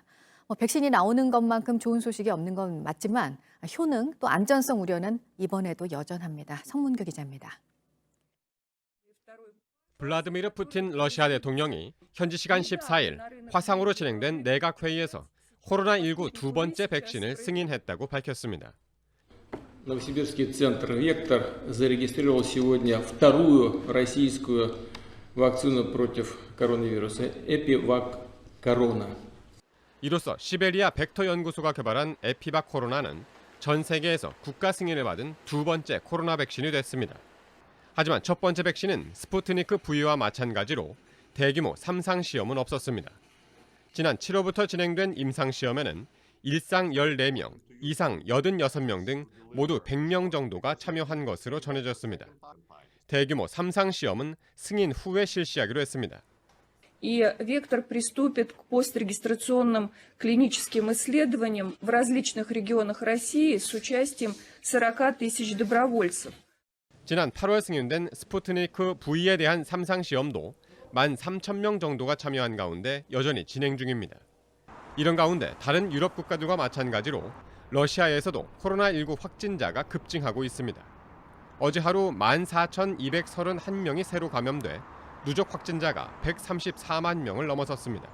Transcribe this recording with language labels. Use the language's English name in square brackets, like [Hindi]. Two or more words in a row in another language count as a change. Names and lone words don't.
[Korean] 백신이 나오는 것만큼 좋은 소식이 없는 건 맞지만 효능 또 안전성 우려는 이번에도 여전합니다. 성문규 기자입니다. 블라드미르 푸틴 러시아 대통령이 현지 시간 14일 화상으로 진행된 내각회의에서 코로나19 두 번째 백신을 승인했다고 밝혔습니다. [Russian] Новосибирский центр «Вектор» зарегистрировал сегодня вторую российскую вакцину против коронавируса «Эпивак Корона». [Korean] 이로써 시베리아 벡터 연구소가 개발한 에피박 코로나는 전 세계에서 국가 승인을 받은 두 번째 코로나 백신이 됐습니다. 하지만 첫 번째 백신은 스푸트니크 V와 마찬가지로 대규모 3상 시험은 없었습니다. 지난 7월부터 진행된 임상 시험에는 1상 14명, 2상 86명 등 모두 100명 정도가 참여한 것으로 전해졌습니다. 대규모 3상 시험은 승인 후에 실시하기로 했습니다. [Russian] И «Вектор» приступит к пострегистрационным клиническим исследованиям в различных регионах России с участием 40 тысяч добровольцев. [Korean] 지난 8월 승인된 스푸트니크 V에 대한 3상 시험도 13,000명 정도가 참여한 가운데 여전히 진행 중입니다. 이런 가운데 다른 유럽 국가들과 마찬가지로 러시아에서도 코로나19 확진자가 급증하고 있습니다. 어제 하루 14,231명이 새로 감염돼 누적 확진자가 134만 명을 넘어섰습니다.